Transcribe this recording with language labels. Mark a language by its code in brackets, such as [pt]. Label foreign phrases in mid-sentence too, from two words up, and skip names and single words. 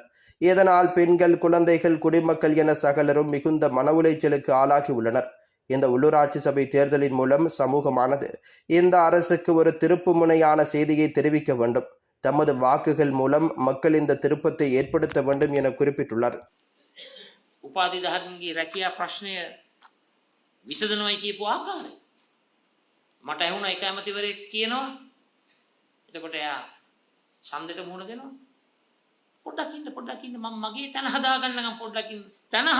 [ta] இதனால் பெண்கள், குழந்தைகள், குடிமக்கள் என சகலரும் மிகுந்த மன உளைச்சலுக்கு ஆளாகியுள்ளனர். இந்த உள்ளூராட்சி சபை தேர்தலின் மூலம் சமூகமானது இந்த அரசுக்கு ஒரு திருப்பு முனையான செய்தியை தெரிவிக்க வேண்டும். தமது வாக்குகள் மூலம் மக்கள் இந்த திருப்பத்தை ஏற்படுத்த வேண்டும் என குறிப்பிட்டுள்ளார். [si] උපාධිධාරීන්ගේ රැකියා ප්‍රශ්නය විසඳනවායි කියපු ආකාරය මට ඇහුණා. එක ඇමතිවරයෙක් කියනවා එතකොට එයා ඡන්දෙට මුහුණ දෙනවා. පොඩ්ඩක් ඉන්න මම මගේ තන හදාගන්නකම් පොඩ්ඩක් ඉන්න.